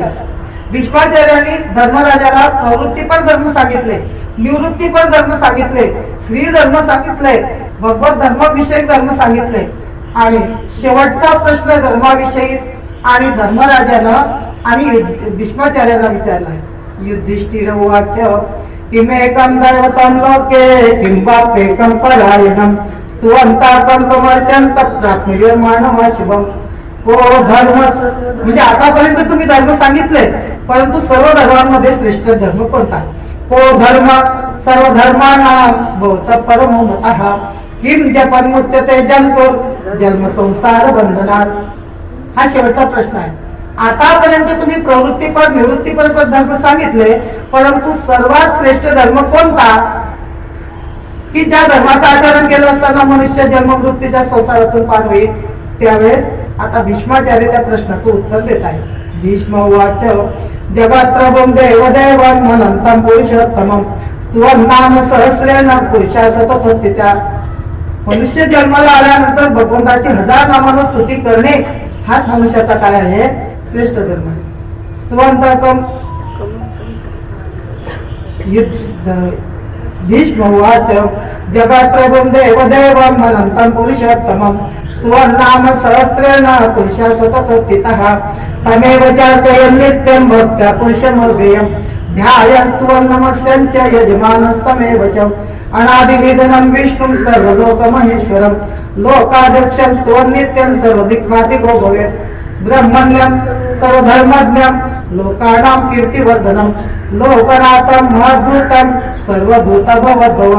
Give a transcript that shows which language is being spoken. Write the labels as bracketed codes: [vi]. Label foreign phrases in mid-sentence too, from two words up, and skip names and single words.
[mr] भीष्माचार्यांनी धर्मराजाला प्रवृत्तीपर धर्म सांगितले, निवृत्तीपर धर्म सांगितले, स्त्री धर्म सांगितले, भगवत धर्माविषयी धर्म सांगितले आणि शेवटचा प्रश्न धर्माविषयी आणि धर्मराजानं आणि भीष्माचार्यांना विचारला. [sa] युधिष्ठिर उवाच किमेकं दैवतं लोके किं वाप्येकं परायणं स्तुवन्ताकं प्रवर्तन्तं प्राप्नुर्माणः शिवम्. [mr] हो धर्म, म्हणजे आतापर्यंत तुम्ही धर्म सांगितले, परंतु सर्व धर्मांमध्ये श्रेष्ठ धर्म कोणता? [sa] हो धर्म सर्व धर्माणां भवतः परमो मतः किं जपन्मुच्यते जन्तुर् जन्म संसार बंधनात्. [mr] हा शेवटचा प्रश्न आहे. आतापर्यंत तुम्ही प्रवृत्तीपर निवृत्तीपर धर्म सांगितले, परंतु सर्वात श्रेष्ठ धर्म कोणता की ज्या धर्माचं आचरण केलं असताना मनुष्य जन्म मृत्यूच्या संसारातून पार होईल? त्यावेळेस आता भीष्माचार्य त्या प्रश्नाचं उत्तर देत आहे. [sa] भीष्म उवाच जगात्रभं देवदेवं मनन्तं पुरुषोत्तमं त्वन्नाम सहस्रेण पुरुषा सततोत्थिता. [mr] मनुष्य जन्माला आल्यानंतर भगवंताची 1000 नामानं स्तुती करणे हाच मनुष्याचा काय आहे? श्रेष्ठ धर्म. [sa] स्तुवन्ताकं भीष्म उवाच जगात्रभं देवदेवं मनन्तं पुरुषोत्तमं त्वन्नाम सहस्रेण पुरुषा सततोत्थितः तमेव चार्चयन् नित्यं भक्त्या पुरुषमव्ययं ध्यायस्त्वं नमस्यं च यजमानस्तमेव च अनादिनिधनं विष्णुं सर्वलोकमहेश्वरं लोकाध्यक्षं त्वं नित्यं सर्वदिक्पातिको भवेत् ब्रह्मण्यं सर्वधर्मज्ञं लोकानां कीर्तिवर्धनं लोकनाथं महद्भूतं सर्वभूतभवद्भवं.